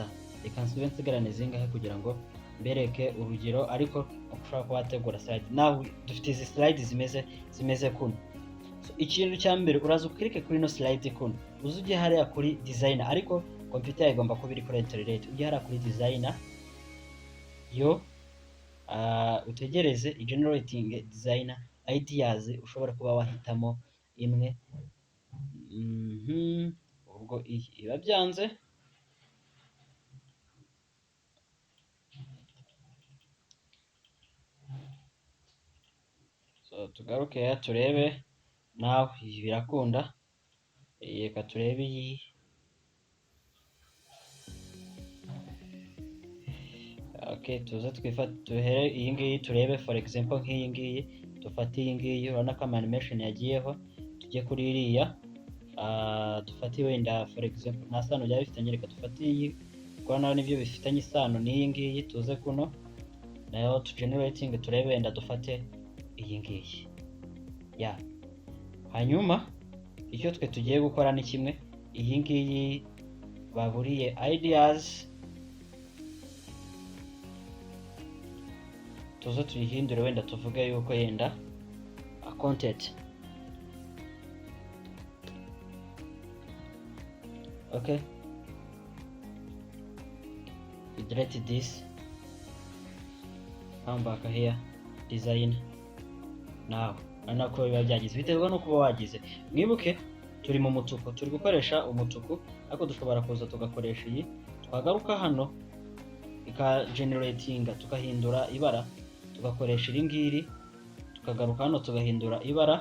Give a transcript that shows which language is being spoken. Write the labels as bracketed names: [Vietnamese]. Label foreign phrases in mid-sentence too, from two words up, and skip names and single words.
[Kinyarwanda] Reka nsube nsigarane zingahe kugira ngo mbereke urugero, ariko ushobora kuba wategura slide. Nawe dufite izi slide zimeze kuno. So ikintu cya mbere uraza ukirike kuri no slide kuno, uzujye hariya kuri designer, ariko computer igomba kuba iri kuri internet. Ujye hariya kuri designer yo utegereze [English] generating designer ideas, [Kinyarwanda] ushobora kuba wahitamo imwe. Ubwo iba byanze, so tugaruke turebe nawe birakunda. Reka turebe iyi. Okay, tuze tuhere iyi ngiyi turebe, [English] for example [Kinyarwanda] nk'iyi ngiyi, dufate iyi ngiyi, urabona ko animation yagiyeho. Tujye kuri iriya, dufate wenda [English] for example [Kinyarwanda] nta sano byaba bifitanye, reka dufate iyi kuko naho nibyo bifitanye isano n'iyi ngiyi. Tuze kuno nayo generating, turebe wenda dufate iyi ngiyi. Hanyuma icyo twe tugiye gukora ni kimwe, iyi ngiyi baburiye ideas, tuze tuyihindure, wenda tuvuge yuko yenda content. [English] Okay, we delete this, come back here, design. [Kinyarwanda] Now anako biba byagize biterwa no kuba wagize. Mwibuke turi mu mutuku, turi gukoresha umutuku, ariko dushobora kuza tugakoresha iyi. Twagaruka hano generating, tukahindura ibara, tugakoresha iri ngiri, tukagaruka hano tugahindura ibara.